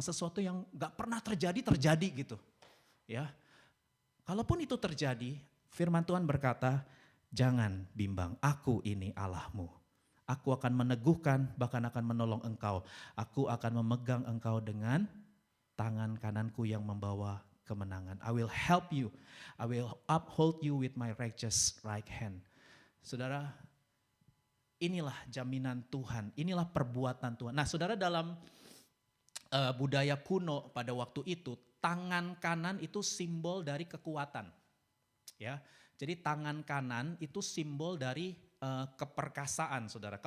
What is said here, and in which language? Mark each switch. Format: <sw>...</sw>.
<id>Sesuatu yang gak pernah terjadi gitu. Ya, kalaupun itu terjadi, firman Tuhan berkata, jangan bimbang, aku ini Allahmu. Aku akan meneguhkan, bahkan akan menolong engkau. Aku akan memegang engkau dengan tangan kananku yang membawa kemenangan.</id> <en>I will help you, I will uphold you with my righteous right hand.</en> <id>Saudara, inilah jaminan Tuhan, inilah perbuatan Tuhan. Nah saudara, dalam budaya kuno pada waktu itu, tangan kanan itu simbol dari kekuatan. Ya, jadi tangan kanan itu simbol dari keperkasaan saudara.</id>